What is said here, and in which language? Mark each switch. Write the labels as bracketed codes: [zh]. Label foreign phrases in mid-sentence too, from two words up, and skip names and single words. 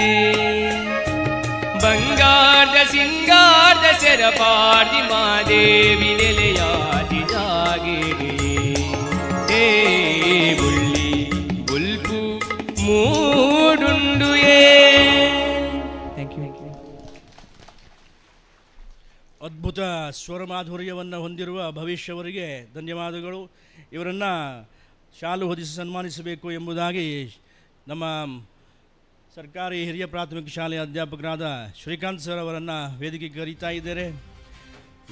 [tcy] ಬಂಗಾರದ ಸಿಂಗಾರದ ಸೆರಪಾರ್ದಿ ಮಾದೇವಿ ನೆಲೆಯಾದಿ ಜಾಗಿಡಿ ಏ ಬುಳ್ಳಿ ಬುಲ್ಪು ಮೂಡುಂಡುಯೇ [en] thank you. [kn] ಅದ್ಭುತ ಸ್ವರಮಾಧುರ್ಯವನ್ನು ಹೊಂದಿರುವ ಭವಿಷ್ಯವರಿಗೆ ಧನ್ಯವಾದಗಳು. ಇವರನ್ನು ಶಾಲು ಹೊದಿಸಿ ಸನ್ಮಾನಿಸಬೇಕು ಎಂಬುದಾಗಿ ನಮ್ಮ ಸರ್ಕಾರಿ ಹಿರಿಯ ಪ್ರಾಥಮಿಕ ಶಾಲೆಯ ಅಧ್ಯಾಪಕರಾದ ಶ್ರೀಕಾಂತ್ ಸರ್ ಅವರನ್ನು ವೇದಿಕೆಗೆ ಕರೀತಾ ಇದ್ದಾರೆ.